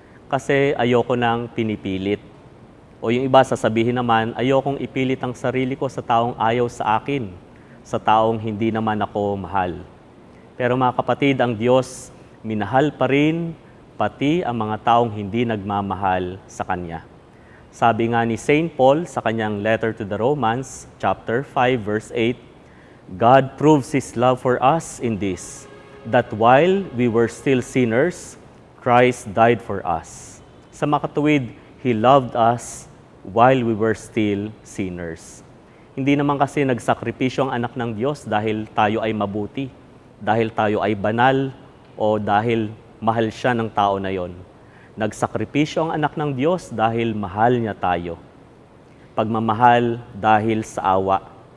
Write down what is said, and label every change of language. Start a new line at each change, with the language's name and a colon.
Filipino: Kasi ayoko nang pinipilit. O yung iba sasabihin naman, ayokong ipilit ang sarili ko sa taong ayaw sa akin, sa taong hindi naman ako mahal. Pero mga kapatid, ang Diyos, minahal pa rin pati ang mga taong hindi nagmamahal sa Kanya. Sabi nga ni St.
English: Paul
Filipino: sa kanyang
English: letter to the Romans, chapter 5, verse 8, God proves His love for us in this, that while we were still sinners, Christ died for us.
Filipino: Sa makatuwid,
English: He loved us while we were still sinners.
Filipino: Hindi naman kasi nagsakripisyo ang anak ng Diyos dahil tayo ay mabuti, dahil tayo ay banal, o dahil mahal siya ng tao na yon. Nagsakripisyo ang anak ng Diyos dahil mahal niya tayo. Pagmamahal dahil sa awa.